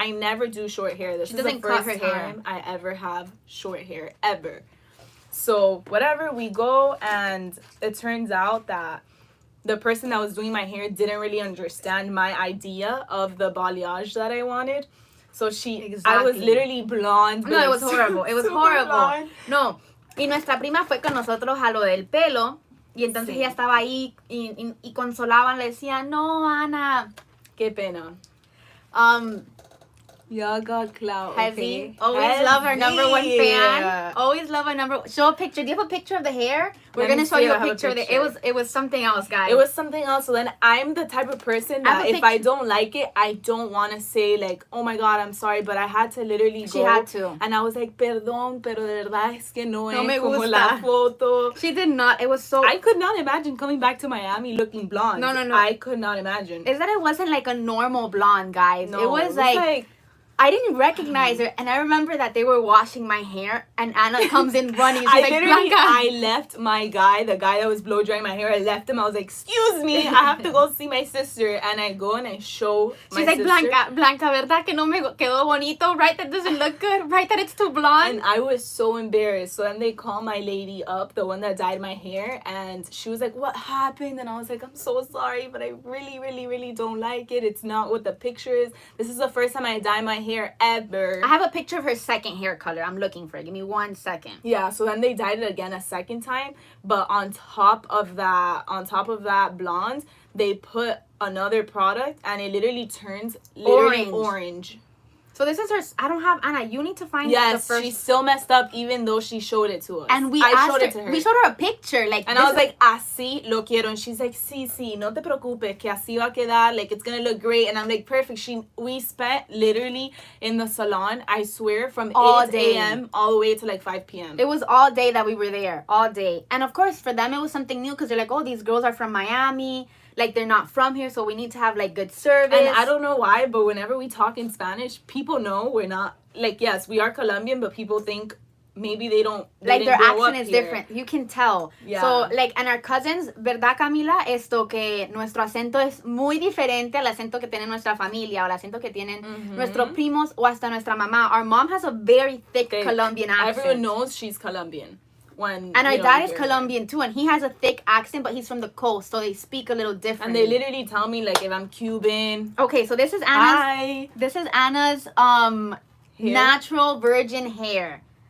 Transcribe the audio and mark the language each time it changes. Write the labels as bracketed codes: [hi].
[en] I never do short hair. This is the first time I ever have short hair, ever. So whatever, we go, and it turns out that the person that was doing my hair didn't really understand my idea of the balayage that I wanted. So I was literally blonde. No, it was horrible. It was horrible. Blonde. [es] No, y nuestra prima fue con nosotros a lo del pelo, y entonces ella estaba ahí y consolaban, le decían, no, Ana. Qué pena. [en] Y'all got clout. Heavy. Okay? Always love our number 1 fan. Always love our number. Show a picture. Do you have a picture of the hair? We're gonna show you a picture of it. It was something else, guys. It was something else. So then I'm the type of person that if I don't like it, I don't want to say like, oh my God, I'm sorry, but I had to literally go. She had to. And I was like, [es] perdón, pero de verdad es que no es como la foto. [en] She did not. It was so. I could not imagine coming back to Miami looking blonde. No. I could not imagine. Is that it wasn't like a normal blonde, guys. No, it was like I didn't recognize her, and I remember that they were washing my hair, and Anna comes in running. She's like, Blanca. I left my guy, the guy that was blow drying my hair. I left him. I was like, excuse me, I have to go see my sister. And I go and I show my sister. She's like, [es] Blanca, ¿verdad que no me quedó bonito? [en] Right, that doesn't look good. Right, that it's too blonde. And I was so embarrassed. So then they call my lady up, the one that dyed my hair, and she was like, what happened? And I was like, I'm so sorry, but I really, really, really don't like it. It's not what the picture is. This is the first time I dye my hair ever. I have a picture of her second hair color. I'm looking for it. Give me 1 second. Yeah, so then they dyed it again a second time, but on top of that blonde, they put another product, and it literally turns literally orange. So this is her. I don't have Anna. You need to find the first. She's still messed up, even though she showed it to us. And I showed it to her. We showed her a picture, like. And I was like, [es] así lo quiero. [en] And she's like, [es] sí, no te preocupes, que así va a quedar. [en] Like, it's gonna look great. And I'm like, perfect. We spent literally in the salon, I swear, from 8 a.m. all the way to like 5 p.m. It was all day that we were there, all day. And of course, for them, it was something new because they're like, oh, these girls are from Miami. Like, they're not from here, so we need to have, like, good service. And I don't know why, but whenever we talk in Spanish, people know we're not, like, yes, we are Colombian, but people think maybe they don't, like, their accent is different. You can tell. Yeah. So, like, and our cousins, [es] ¿verdad, Camila? Que nuestro acento es muy diferente al acento que tiene nuestra familia, o el acento que tienen nuestros primos, o hasta nuestra mamá. [en] Our mom has a very thick Colombian accent. Everyone knows she's Colombian. And our dad is Colombian too, and he has a thick accent, but he's from the coast, so they speak a little different. And they literally tell me like if I'm Cuban. Okay, so this is Anna's. Hi. This is Anna's natural virgin hair.